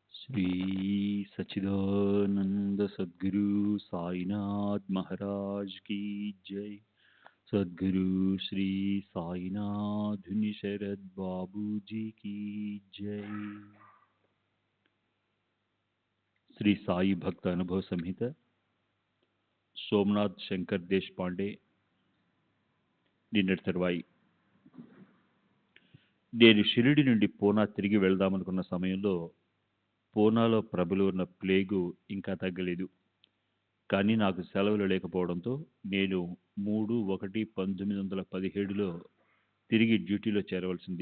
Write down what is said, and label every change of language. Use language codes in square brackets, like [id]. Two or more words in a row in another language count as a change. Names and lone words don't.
[hi] श्री सच्चिदानंद सद्गुरु साईनाथ महाराज की जय। सद्गुरु श्री साईनाथ शरद बाबू जी की जय। [te] श्री साई भक्त अनुभव संहित సోమనాథ్ శంకర్ దేశపాండే నిన్నటి తర్వాయి. నేను షిరిడి నుండి పూనా తిరిగి వెళ్దామనుకున్న సమయంలో పూనాలో ప్రబలి ఉన్న ప్లేగు ఇంకా తగ్గలేదు. కానీ నాకు సెలవులు లేకపోవడంతో నేను 3/1/1917లో తిరిగి డ్యూటీలో చేరవలసింది.